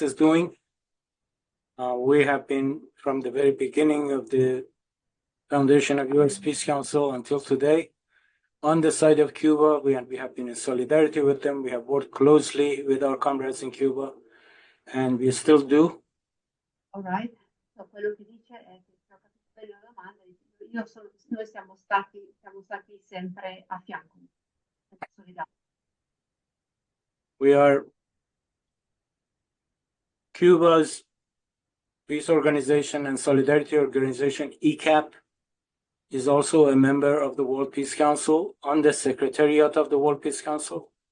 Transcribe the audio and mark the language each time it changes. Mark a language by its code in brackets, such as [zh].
[en] is doing, we have been from the very beginning of the foundation of U.S. Peace Council until today on the side of Cuba. We have been in solidarity with them. We have worked closely with our comrades in Cuba, and we still do. All right. [it] So quello che dice è che se ho capito bene la domanda, noi siamo stati sempre a fianco. [en] We are Cuba's peace organization and solidarity organization, ECAP, is also a member of the World Peace Council on the Secretariat of the World Peace Council.